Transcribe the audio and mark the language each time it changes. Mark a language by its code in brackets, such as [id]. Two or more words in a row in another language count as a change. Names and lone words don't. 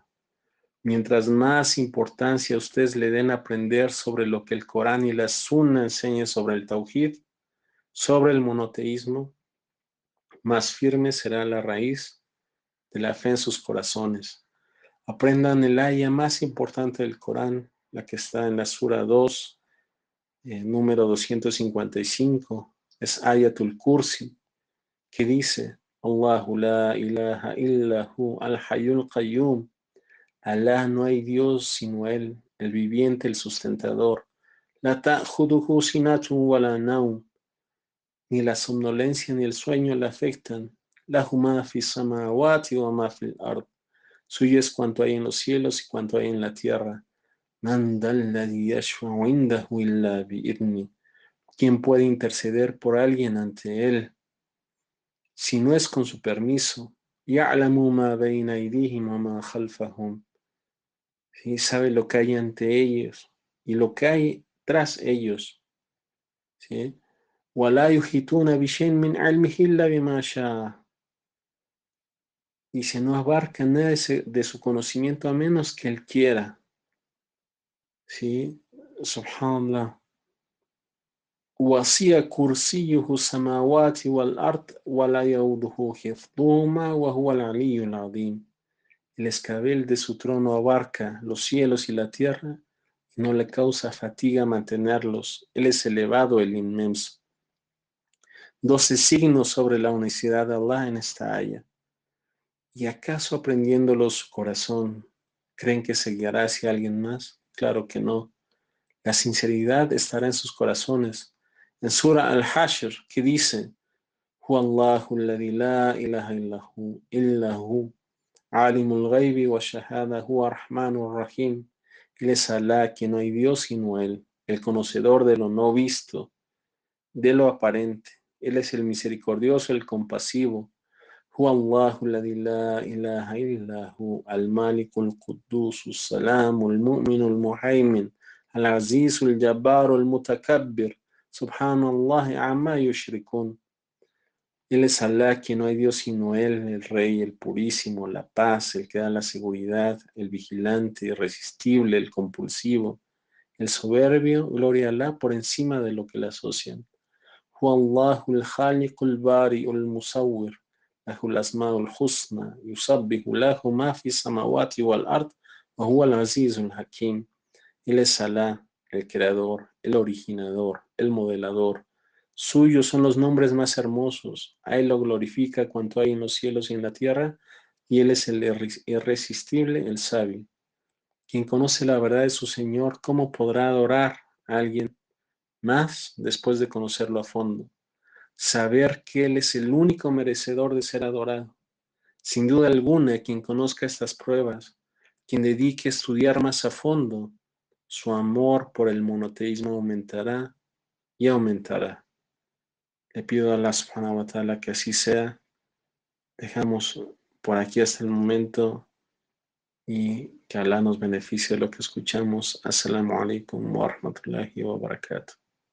[es] Mientras más importancia ustedes le den a aprender sobre lo que el Corán y la Sunna enseñan sobre el Tauhid, sobre el monoteísmo, más firme será la raíz de la fe en sus corazones. Aprendan el aya más importante del Corán, la que está en la Sura 2, número 255, es Ayatul Kursi, que dice, [ar] الله لا إله إلا هو الحي القيوم. [es] Alá, no hay Dios sino Él, el viviente, el sustentador. [ar] لا تأخذه سنة ولا نوم. [es] Ni la somnolencia ni el sueño le afectan. [ar] له ما في السماوات وما في الأرض. [es] Suyo es cuanto hay en los cielos y cuanto hay en la tierra. [ar] من ذا الذي يشفع عنده إلا بإذنه. [es] ¿Quién puede interceder por alguien ante Él si no es con su permiso? [ar] يعلم ما بين أيديهم وما خلفهم. [es] ¿Sí? Sabe lo que hay ante ellos y lo que hay tras ellos. ¿Sí? [ar] وَلَا يُحِيطُونَ بِشَيْءٍ مِنْ عِلْمِهِ إِلَّا بِمَا شَاءَ. [es] Dice, no abarca nada de su conocimiento a menos que Él quiera. ¿Sí? Subhanallah. [ar] وَسِعَ كُرْسِيُّهُ السَّمَاوَاتِ وَالْأَرْضَ وَلَا يَئُودُهُ حِفْظُهُمَا وَهُوَ الْعَلِيُّ الْعَظِيمُ. [es] El escabel de su trono abarca los cielos y la tierra y no le causa fatiga mantenerlos. Él es elevado, el inmenso. 12 signos sobre la unicidad de Allah en esta aya. ¿Y acaso aprendiéndolo su corazón, creen que se guiará hacia alguien más? Claro que no. La sinceridad estará en sus corazones. En Sura Al-Hashr, que dice, [ar] هو الله الذي لا إله إلا هو، عالم الغيب والشهادة هو الرحمن الرحيم. [es] Él es Alá, que no hay Dios sino Él, el conocedor de lo no visto, de lo aparente. Él es el misericordioso, el compasivo. [ar] هو الله الذي لا إله إلا هو المالك القدوس السلام المؤمن المهيمن العزيز الجبار المتكبر سبحان الله عما يشركون. [es] Él es Alá, que no hay Dios sino Él, el Rey, el Purísimo, la paz, el que da la seguridad, el vigilante, irresistible, el compulsivo, el soberbio, gloria a Alá por encima de lo que le asocian. [ar] هو الله الخالق البارئ المصور له الأسماء الحسنى يسبح له ما في السماوات والأرض وهو العزيز الحكيم. [es] Él es Alá, el creador, el originador, el modelador. Suyos son los nombres más hermosos. A Él lo glorifica cuanto hay en los cielos y en la tierra, y Él es el irresistible, el sabio. Quien conoce la verdad de su Señor, ¿cómo podrá adorar a alguien más después de conocerlo a fondo? Saber que Él es el único merecedor de ser adorado. Sin duda alguna, quien conozca estas pruebas, quien dedique a estudiar más a fondo, su amor por el monoteísmo aumentará y aumentará. Le pido a Allah [ar] سبحانه وتعالى [es] que así sea. Dejamos por aquí hasta el momento y que Allah nos beneficie de lo que escuchamos. [ar] السلام عليكم ورحمة الله وبركاته.